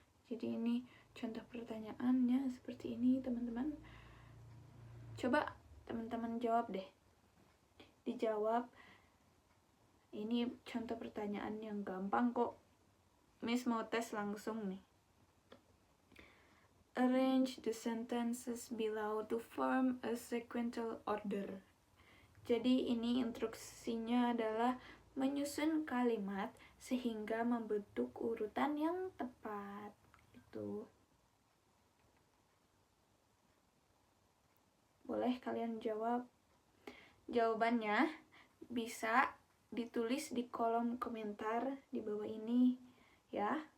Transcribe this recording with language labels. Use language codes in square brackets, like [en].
[id] Jadi ini contoh pertanyaannya seperti ini, teman-teman. Coba teman-teman jawab deh. Dijawab. Ini contoh pertanyaan yang gampang kok. Miss mau tes langsung nih. [en] Arrange the sentences below to form a sequential order. [id] Jadi ini instruksinya adalah menyusun kalimat sehingga membentuk urutan yang tepat. Gitu. Boleh kalian jawab? Jawabannya bisa ditulis di kolom komentar di bawah ini ya.